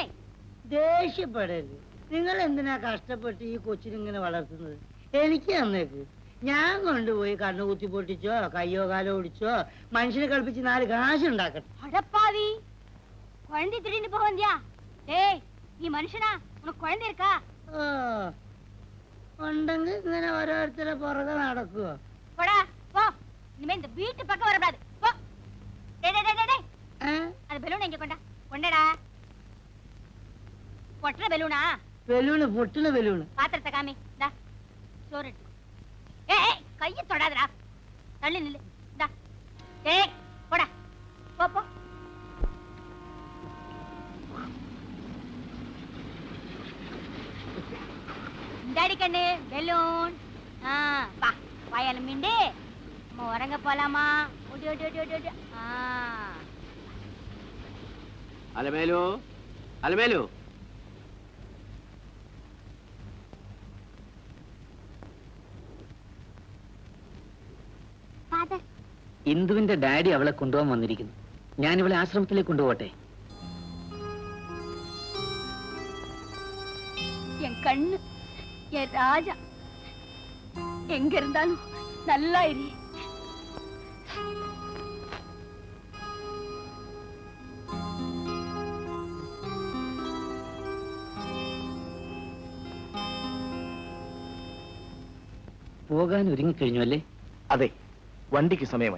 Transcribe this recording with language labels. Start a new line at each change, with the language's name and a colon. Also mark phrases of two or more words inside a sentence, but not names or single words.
Malayalam: ദേഷ്യപ്പെടരുത്. നിങ്ങൾ എന്തിനാ കഷ്ടപ്പെട്ട് ഈ കൊച്ചിനിങ്ങനെ വളർത്തുന്നത്? എനിക്ക് തന്നേക്ക്. ഞാൻ കൊണ്ടുപോയി കണ്ണു കുത്തി പൊട്ടിച്ചോ കയ്യോ കാലോ ഒടിച്ചോ മനുഷ്യനെ കളിപ്പിച്ച് 4 കാശ് ഉണ്ടാക്കട്ടെ.
Tamil: அடப்பாவி, குழந்தை திடீர்னு போக வந்தியா? டேய், நீ மனுஷனா? உனக்கு குழந்தை இருக்கா?
Malayalam: ഓ ഉണ്ടെങ്കിൽ ഇങ്ങനെ ഓരോരുത്തരെ പുറകെ നടക്കുവോ?
Tamil: போடா போ, இனிமே இந்த வீட்டு பக்கம் வரக்கூடாது. போ. டேய் டேய் டேய் டேய், அது பெலூன் எங்க கொண்டடா. பொட்டற பெலூனா?
Malayalam: ബലൂണ് പൊട്ടണ ബലൂണ്.
Tamil: பாத்திரத்தை காமி. டா சோறு எடுத்து. ஏய் கையை தொடாதடா, தள்ளி நில்லு. டா டேய் போடா, போ போ. இந்தாடி கண்ணு பெலூன். வா வாயால மீண்டு நம்ம உறங்க போலாமா? ஓடி ஓடி ஓடி ஓடி ஓடி.
Malayalam: അലമേലു, അലമേലു. ഫാദർ ഇന്ദുവിന്റെ ഡാഡി അവളെ കൊണ്ടുപോകാൻ വന്നിരിക്കുന്നു. ഞാൻ ഇവളെ ആശ്രമത്തിലേക്ക് കൊണ്ടുപോട്ടെ?
Tamil: என் கண்ணு, என் ராஜா, எங்க இருந்தாலும் நல்லா இரு.
Malayalam: പോകാൻ ഒരുങ്ങിക്കഴിഞ്ഞു അല്ലേ? അതെ, വണ്ടിക്ക് സമയമായി.